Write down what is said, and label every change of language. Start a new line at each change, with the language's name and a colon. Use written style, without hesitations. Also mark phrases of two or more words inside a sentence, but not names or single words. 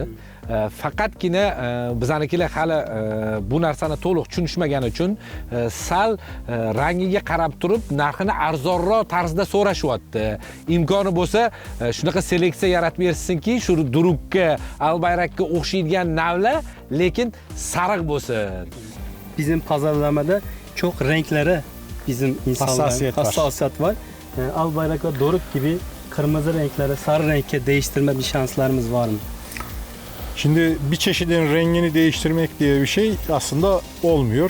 Uzbek: Faqatgina bizanikilar hali bu narsani to'liq tushunishmagani uchun sal rangiga qarab turib narxini arzonroq tarzda so'rashyapti. Imkoni bo'lsa, shunaqa seleksiya yaratib bersinki, shu Durukka, Albayrakka o'xshaydigan navlar, lekin sariq bo'lsin.
Turkish: Bizim pazarlamada çok renkleri bizim insanların hassasiyet var. Albayrak ve Doruk gibi kırmızı renkleri sarı renke değiştirme bir şanslarımız var mı? Şimdi bir çeşidin rengini değiştirmek diye bir şey aslında olmuyor.